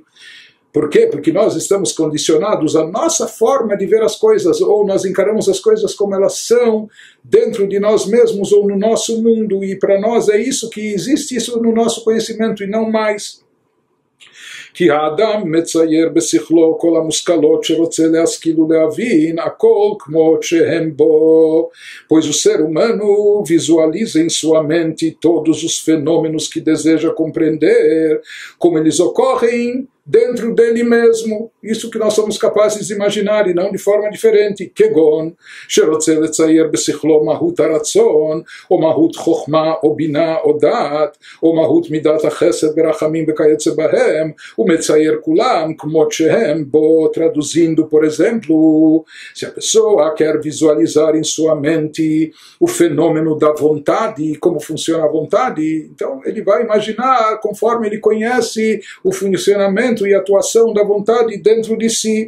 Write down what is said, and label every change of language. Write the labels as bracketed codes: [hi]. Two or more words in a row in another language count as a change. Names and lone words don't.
[pt] Por quê? Porque nós estamos condicionados à nossa forma de ver as coisas, ou nós encaramos as coisas como elas são, dentro de nós mesmos ou no nosso mundo, e para nós é isso que existe, isso no nosso conhecimento e não mais. [he] כי האדם מצייר בשכלו כל המושכלות שרוצה להשכיל ולהבין, הכל כמו שהם בו, [pt] pois o ser humano visualiza em sua mente todos os fenômenos que deseja compreender, como eles ocorrem dentro dele mesmo, isso que nós somos capazes de imaginar e não de forma diferente, [he] כגון שרוצה לצייר בשכלו מהות הרצון, או מהות חוכמה או בינה או דעת, או מהות מידת החסד ברחמים וכיוצא בהם, ומצייר כולם כמות שהם בו, [pt] traduzindo, por exemplo, se a pessoa quer visualizar em sua mente o fenômeno da vontade, como funciona a vontade, então ele vai imaginar conforme ele conhece o funcionamento e atuação da vontade dentro de si.